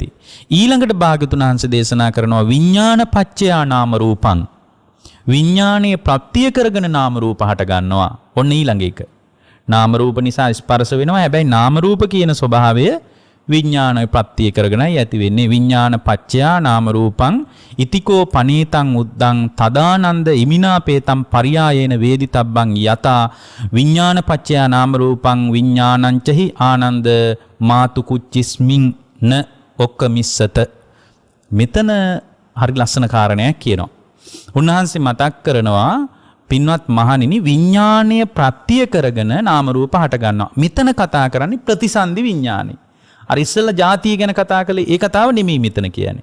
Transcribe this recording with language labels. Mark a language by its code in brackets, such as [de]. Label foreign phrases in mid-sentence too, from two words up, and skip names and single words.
[si] ඊළඟට භාග්‍යතුන් වහන්සේ දේශනා කරනවා [pi] විඥාන පච්චයා නාම රූපං. [si] විඥානයේ ප්‍රත්‍ය කරගෙන නාම රූප හට ගන්නවා. ඔන්න ඊළඟ එක. නාම රූප නිසා ස්පර්ශ වෙනවා. හැබැයි නාම රූප කියන ස්වභාවය විඥානය ප්‍රත්‍ය කරගෙනයි ඇති වෙන්නේ. [pi] විඥාන පච්චයා නාම රූපං ඉතිකෝ පනීතං උද්දං තදානන්ද ඉමිනාපේතං පරියායේන වේදිතබ්බං යතා විඥාන පච්චයා නාම රූපං විඥානංචහි ආනන්ද මාතු කුච්චිස්මින් න ඔක්කමිස්සත. [si] මෙතන හරි ලස්සන කාරණයක් කියනවා. උන්වහන්සේ මතක් කරනවා පින්වත් මහණෙනි විඥානීය ප්‍රත්‍ය කරගෙන නාම රූප හට ගන්නවා. මෙතන කතා කරන්නේ ප්‍රතිසන්දි විඥානයි. අර ඉස්සෙල්ලා ಜಾතිය ගැන කතා කළේ ඒ කතාව නෙමෙයි මෙතන කියන්නේ.